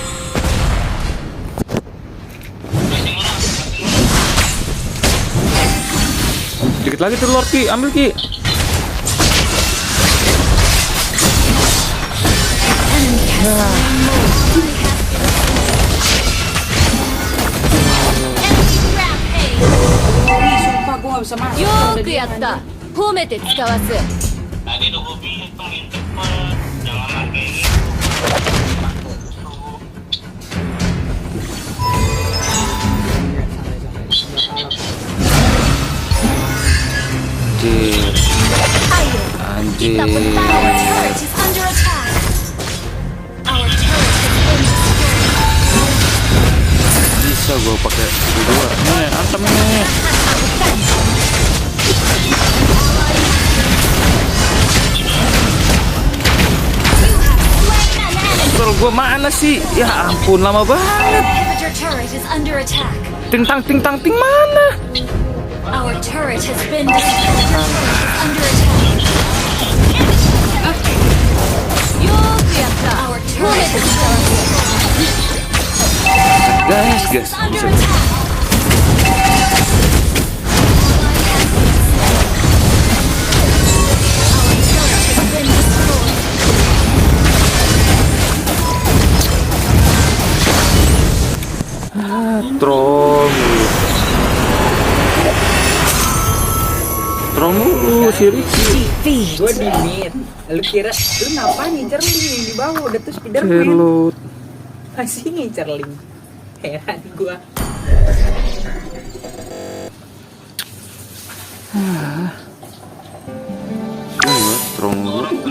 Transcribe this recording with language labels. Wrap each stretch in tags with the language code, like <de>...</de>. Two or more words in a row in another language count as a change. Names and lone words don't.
<id>Dikit lagi tuh Lord Ki, ambil Ki. Sumpah gue gak bisa masuk.</id> <ja>よーくやった。褒めて使わす。</ja> <id>Tadi tuh gue hitungin cepet, jangan pakai gitu. Anjir. Kita Anjir.</id> <en>Our turret is under attack. Our turret has been destroyed.</en> <id>Bisa gue pakai dua. Nih, antem nih. Terus gue mana sih? Ya ampun, lama banget.</id> <en>Inhibitor turret is under attack.</en> <id>Ting tang ting mana?</id> <en>Our turret has been destroyed. Our turret is under attack. Yo, our turret is Guys, under bisa. attack. Our turret has been destroyed.</en> <id>Trom mulu si Ricky. Gue di mid. Lu kira lu ngapa ngincer link yang di bawah udah tuh Spiderman. Reload. Masih ngincer link. Heran gue. Trom mulu.</id>